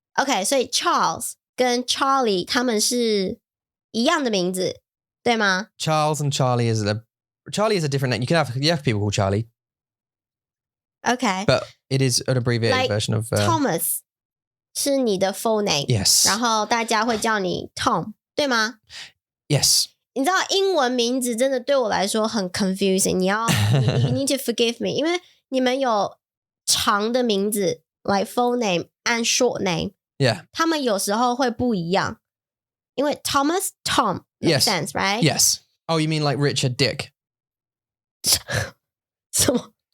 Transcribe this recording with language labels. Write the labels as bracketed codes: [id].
[zh] OK, 所以 Charles 跟 Charlie 他们是一样的名字，对吗？ [en] Charles and Charlie is a different name. You have people called Charlie. OK. But it is an abbreviated version of... [zh] Thomas 是你的 full name. [en] Yes. [zh] 然后大家会叫你 Tom, 对吗？ [en] Yes. [zh] 你知道英文名字真的对我来说很 confusing. 你 [en] need to forgive me. [zh] 因为你们有长的名字 [en] like full name and short name. Yeah. [zh] 他们有时候会不一样。因为 [en] Thomas, Tom makes sense, right? Yes. Oh, you mean like Richard Dick? [zh] 什么？